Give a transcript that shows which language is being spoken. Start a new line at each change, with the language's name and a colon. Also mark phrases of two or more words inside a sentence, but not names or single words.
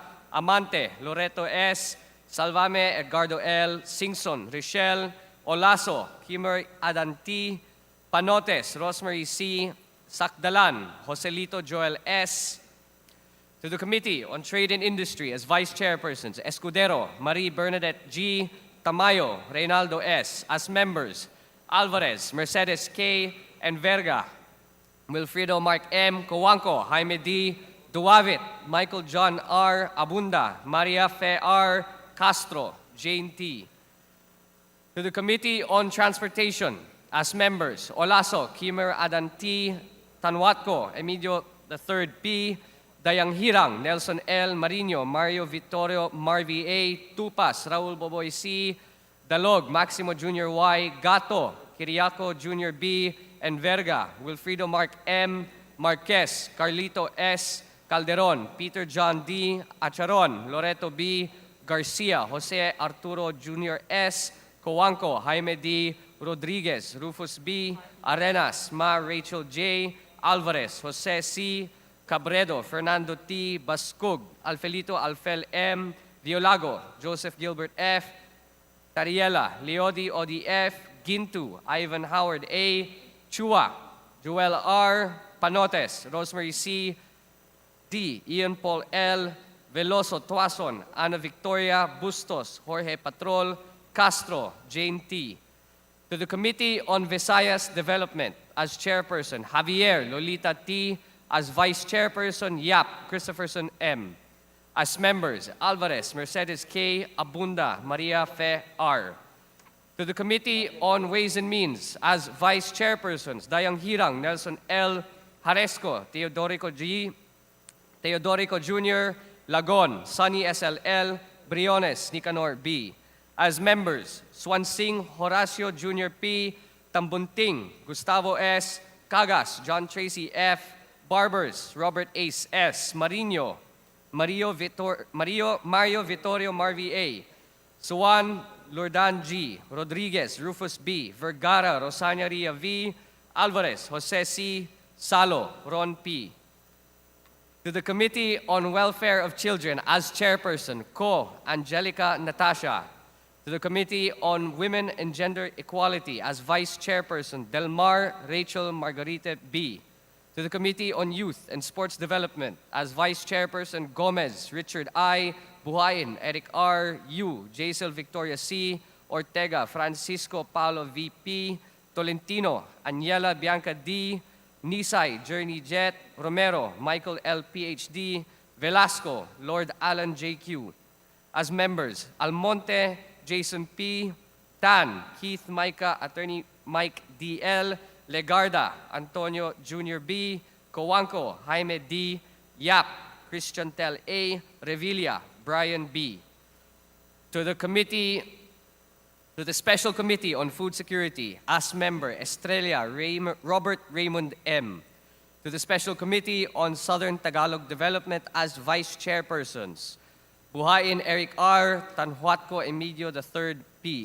English: Amante, Loreto S. Salvame, Edgardo L. Singson, Richelle. Olaso, Kimmer Adanti. Panotes, Rosemary C. Sakdalan, Joselito Joel S. To the Committee on Trade and Industry as Vice Chairpersons, Escudero, Marie Bernadette G. Tamayo, Reynaldo S. As members, Alvarez, Mercedes K. and Verga, Wilfredo Mark M. Coanco, Jaime D. Duavit, Michael John R. Abunda, Maria Fe R. Castro, Jane T. To the Committee on Transportation, as members, Olaso, Kimer Adanti, Tanwatco, Emilio III P. Dayang Hirang, Nelson L. Marino, Mario Vittorio Marvi A. Tupas, Raul Boboy C. Dalog, Maximo Jr. Y. Gato, Kiriaco Jr. B. and Verga, Wilfredo Mark M. Marquez, Carlito S. Calderon, Peter John D. Acharon, Loreto B. Garcia, Jose Arturo Jr. S. Coanco, Jaime D. Rodriguez, Rufus B. Arenas, Ma Rachel J. Alvarez, Jose C. Cabredo, Fernando T. Bascug, Alfelito Alfel M. Violago, Joseph Gilbert F. Tariela, Leodi ODF, Gintu, Ivan Howard A. Chua, Joel R. Panotes, Rosemary C. D. Ian Paul L. Veloso Tuason, Ana Victoria Bustos, Jorge Patrol Castro, Jane T. To the Committee on Visayas Development, as Chairperson, Javier Lolita T. As Vice Chairperson, Yap Christopherson M. As members, Alvarez, Mercedes K. Abunda, Maria Fe R. To the Committee on Ways and Means, as Vice Chairpersons, Dayang Hirang, Nelson L. Haresco, Teodorico G. Teodorico Jr., Lagon, Sunny SLL, Briones, Nicanor B. As members, Swansing Horacio Jr. P. Tambunting, Gustavo S. Cagas, John Tracy F. Barbers, Robert Ace S. Marino, Mario Vittorio Marvi A. Suwan Lordan G. Rodriguez, Rufus B. Vergara, Rosania Ria V. Alvarez, Jose C. Salo, Ron P. To the Committee on Welfare of Children, as Chairperson, Co. Angelica Natasha. To the Committee on Women and Gender Equality, as Vice Chairperson, Delmar Rachel Margarita B. To the Committee on Youth and Sports Development, as Vice Chairperson, Gomez Richard I. Buhain, Eric R. U. Jaisel Victoria C. Ortega, Francisco Paulo V.P. Tolentino, Aniela Bianca D. Nisay, Journey Jet, Romero, Michael L. Ph.D., Velasco, Lord Alan J.Q. As members, Almonte, Jason P. Tan, Keith Micah, Attorney Mike D.L., Legarda, Antonio Jr. B., Coanco, Jaime D., Yap, Christian Tel A., Revilla, Brian B. To the Committee To the Special Committee on Food Security, as member, Robert Raymond M. To the Special Committee on Southern Tagalog Development as Vice Chairpersons, Buhayin Eric R., Tanhuatco Emilio III P.